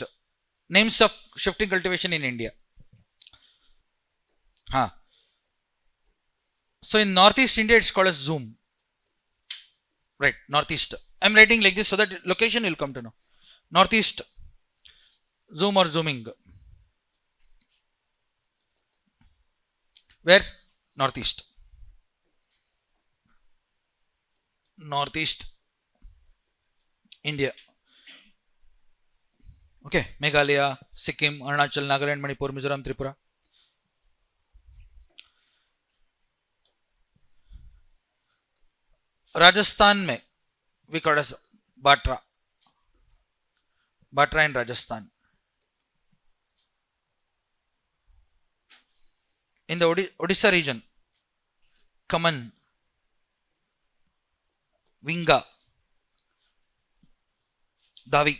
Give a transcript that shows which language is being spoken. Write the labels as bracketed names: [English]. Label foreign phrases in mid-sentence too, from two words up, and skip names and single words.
[English] Names of shifting cultivation in India. So in Northeast India, it's called as Zoom. Right, Northeast. I'm writing like this so that location will come to know. Northeast, Zoom or Zooming. Where? Northeast. Northeast India. Okay, Meghalaya, Sikkim, Arunachal, Nagaland, Manipur, Mizoram, Tripura. Rajasthan में we call as Batra. Batra in Rajasthan. In the Odisha region, Kaman, Vinga, Davi.